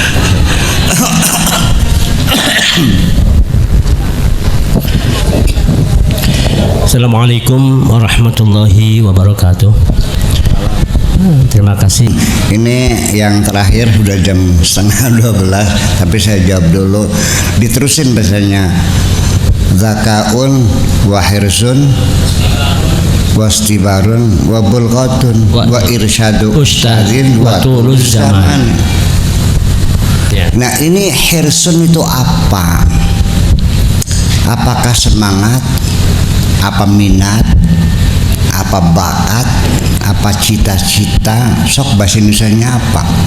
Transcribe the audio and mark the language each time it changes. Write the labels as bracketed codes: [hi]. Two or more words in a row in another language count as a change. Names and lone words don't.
[ar] السلام عليكم ورحمة الله وبركاته. [id] Terima kasih. Ini yang terakhir sudah jam 11:30, tapi saya jawab dulu. Diterusin bahasanya. [ar] ذكاء وحرص واصطبار وبلغة وإرشاد أستاذ وطول زمان. [id] Nah ini hirsun itu apa? Apakah semangat? Apa minat? Apa bakat? Apa cita-cita? Sok bahasa Indonesianya apa?